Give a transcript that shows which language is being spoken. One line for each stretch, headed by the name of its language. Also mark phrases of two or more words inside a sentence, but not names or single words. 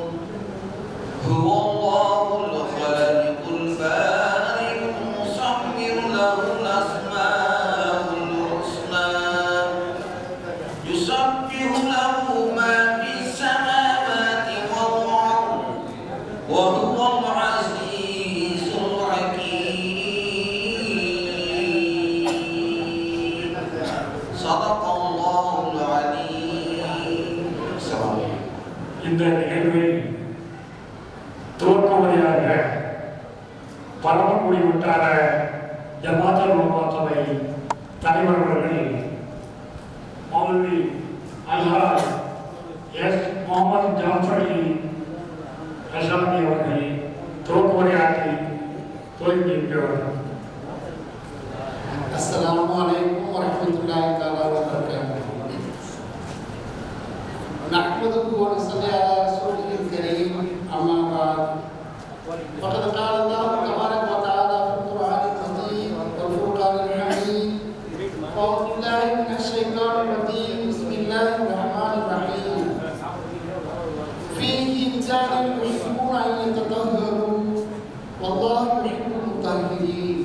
Arabic: هو الله الخالق البارئ المصور له الأسماء الحسنى يسبح له ما في السماوات والأرض وهو العزيز الحكيم. صدق الله العليم.
Tamil: இந்த நிகழ்வை துவக்கமுறையாக பரமக்குடி வட்டார ஜமாத்தல் உலமா சபை தலைவர் அவர்கள் மௌலவி அல்ஹாஜ் எஸ் முகமது ஜாஃபர் அலி ரஷாதி அவர்கள் துவக்கமுறையாற்றி துவங்கியிருக்கிறார்கள்.
Arabic: السلام عليكم ورحمة الله تعالى وبركاته. نحمده ونصلي على رسوله الكريم أما بعد فقد قال الله تبارك وتعالى في القرآن المجيد والفرقان الحميد أعوذ بالله من الشيطان الرجيم بسم الله الرحمن الرحيم فيه رجال يحبون أن يتطهروا والله يحب المطهرين.